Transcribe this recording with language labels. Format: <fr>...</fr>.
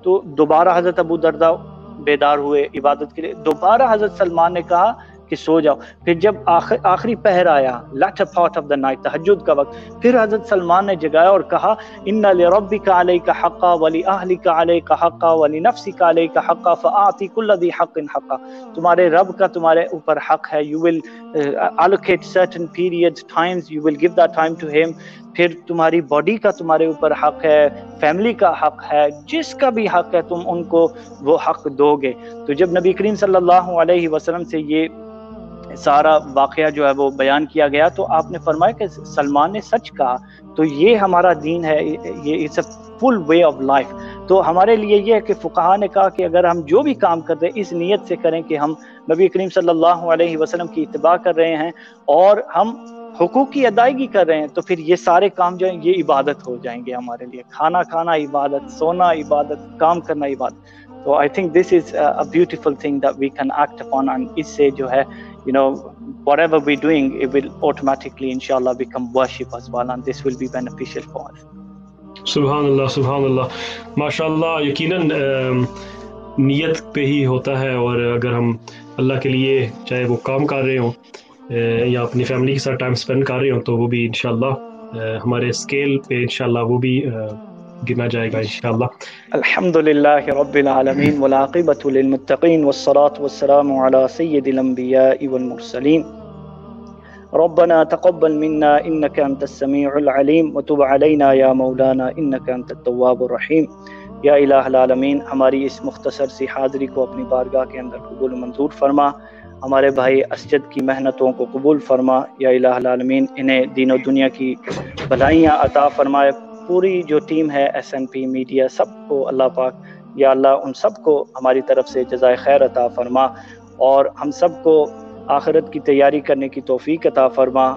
<ur>تو دوبارہ حضرت ابو درداء بیدار ہوئے عبادت کے لیے, دوبارہ حضرت سلمان نے کہا کہ سو جاؤ. پھر جب آخری پہر آیا,</ur> <en>latter part of the night,</en> <ur>تہجد کا وقت, پھر حضرت سلمان نے جگایا اور کہا</ur> <ar>ان لربک علیک حقا ولاہلک علیک حقا ولنفسک علیک حقا فاعطی کل ذی حق حقا.</ar> <ur>تمہارے رب کا تمہارے اوپر حق ہے,</ur> <en>you will allocate certain periods, times, you will give that time to him.</en> <ur>پھر تمہاری باڈی کا تمہارے اوپر حق ہے, فیملی کا حق ہے, جس کا بھی حق ہے تم ان کو وہ حق دو گے. تو جب نبی کریم صلی اللہ علیہ وسلم سے یہ سارا واقعہ جو ہے وہ بیان کیا گیا, تو آپ نے فرمایا کہ سلمان نے سچ کہا. تو یہ ہمارا دین ہے, یہ</ur> <en>It's a full way of life.</en> <ur>تو ہمارے لیے یہ ہے کہ فقہا نے کہا کہ اگر ہم جو بھی کام کرتے ہیں اس نیت سے کریں کہ ہم نبی کریم صلی اللہ علیہ وسلم کی اتباع کر رہے ہیں اور ہم حقوق کی ادائیگی کر رہے ہیں, تو پھر یہ سارے کام جو ہیں یہ عبادت ہو جائیں گے ہمارے لیے. کھانا کھانا عبادت, سونا عبادت, کام کرنا عبادت.</ur> <en>تو I think this is a beautiful thing that we can act upon, and</en> <ur>اس سے جو ہے</ur> <en>whatever we're doing, it will automatically inshallah become worship as well, and this will be beneficial for us.</en> <ar>سبحان اللہ, سبحان اللہ, ماشاء اللہ.</ar> <ur>یقیناً نیت پہ ہی ہوتا ہے, اور اگر ہم اللہ کے لیے چاہے وہ کام کر رہے ہوں یا اپنی فیملی کے ساتھ ٹائم اسپینڈ کر رہے ہوں, تو وہ بھی انشاءاللہ ہمارے اسکیل پہ انشاءاللہ وہ بھی گنا جائے گا انشاءاللہ.</ur> <ar>الحمدللہ رب العالمین والعاقبۃ للمتقین والصلاة والسلام علی سید الانبیاء والمرسلین. ربنا تقبل منا انك انت السميع العليم وتب علينا يا مولانا انك انت التواب الرحیم.</ar> <ur>یا الہ العالمین, ہماری اس مختصر سی حاضری کو اپنی بارگاہ کے اندر قبول منظور فرما. ہمارے بھائی اسجد کی محنتوں کو قبول فرما. یا الہ العالمین, انہیں دین و دنیا کی بھلائیاں عطا فرمائے. پوری جو ٹیم ہے SNP میڈیا, سب کو اللہ پاک یا اللہ ان سب کو ہماری طرف سے جزائے خیر عطا فرما, اور ہم سب کو آخرت کی تیاری کرنے کی توفیق عطا فرما.</ur>